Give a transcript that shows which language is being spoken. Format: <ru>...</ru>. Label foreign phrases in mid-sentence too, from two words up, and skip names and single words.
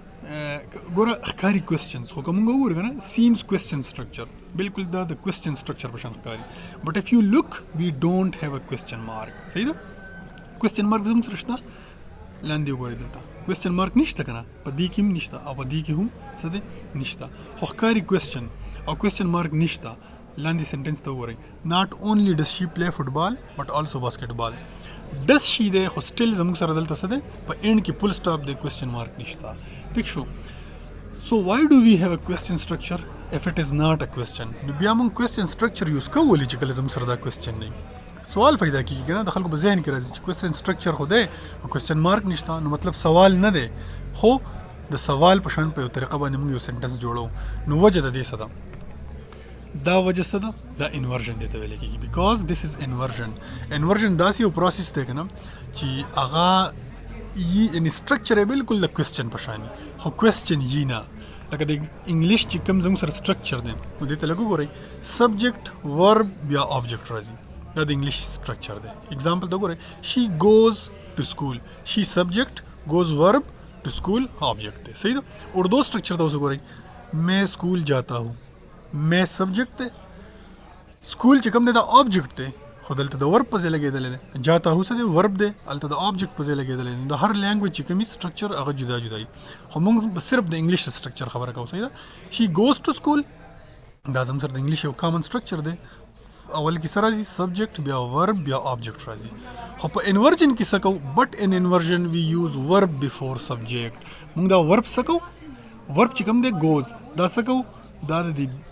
<ps>ګوره ښکاري کوېسچنز خو که مونږ وګورو که نه</ps> <en>seems question structure</en> <ps>بالکل دا د</ps> <en>question structure</en> <ps>په شان ښکاري</ps> <en>but if you look we don't have a question mark</en> <ps>صحیح ده</ps> <en>question mark</en> <ps>زموږ سره شته لاندې وګورئ دلته</ps> <en>question mark</en> <ps>نشته که نه په دې کې هم نشته او په دې کې هم څه دی نشته خو ښکاري کوېسچن او</ps> <en>question mark</en> <ps>نشته لاندې سنټنس ته وګورئ</ps> <en>not only does she play football but also basketball does she</en> <ps>دی خو سټل زموږ سره دلته څه دی په اینډ کې</ps> <en>full stop</en> <ps>دی</ps> <en>question mark</en> <ps>نشته ټیک شو</ps> <en>so why do we have a question structure if it is not a question</en> <ps>نو بیا موږ</ps> <en>question structure use</en> <ps>کوو ولې چې کله زموږ سره دا کوېسچن نه سوال پیدا کیږي که نه د خلکو په ذهن کې راځي چې</ps> <en>question structure</en> <ps>خو دی او</ps> <en>question mark</en> <ps>نشته نو مطلب سوال نه دی خو د سوال په شان په یو طریقه باندې موږ یو سنټنس جوړو نو وجه د دې څه ده دا وجه څه ده دا انورژن دی ته ویل کېږي</ps> <en>because this is inversion</en> <ps>داسې یو پروسس دی که نه چې هغه یعنې سټرکچر یې بالکل د کوېسچن په شان خو کوېسچن یي نه لکه د انګلیش چې کوم زموږ سره سټرکچر دی نو دې ته لږ وګورئ</ps> <en>subject verb</en> <ps>یا آبجیکټ راځي دا د</ps> <en>English structure</en> <ps>دی اگزامپل ته وګورئ</ps> <en>she goes to school she subject goes verb to school object</en> <ps>دی صحیح ده اردو سټرکچر ته اوس وګورئ</ps> <ur>میں اسکول جاتا ہوں</ur> <ps>میں سبجیکٹ دی سکول چې کوم دی دا آبجیکټ دی خو دلته د ورب په ځای لګېدلی دی</ps> <ur>جاتا هو</ur> <ps>څه دی ورب دی هلته د آبجیکټ په ځای لګېدلی دی د هر لینګویج چې کوم سټرکچر هغه جدا جدا وي خو موږ صرف د</ps> <en>English structure</en> <ps>خبره کوو صحیح ده</ps> <en>she goes to school</en> <ps>دا زموږ سره د انګلیش یو</ps> <en>common structure</en> <ps>دی اول کې څه راځي سبجیکټ بیا ورب بیا آبجیکټ راځي خو په انورژن کې څه کوو</ps> <en>but in inversion we use verb before subject</en> <ps>موږ دا ورب څه کوو ورب چې کوم دی ګوز دا څه کوو دا د</ps>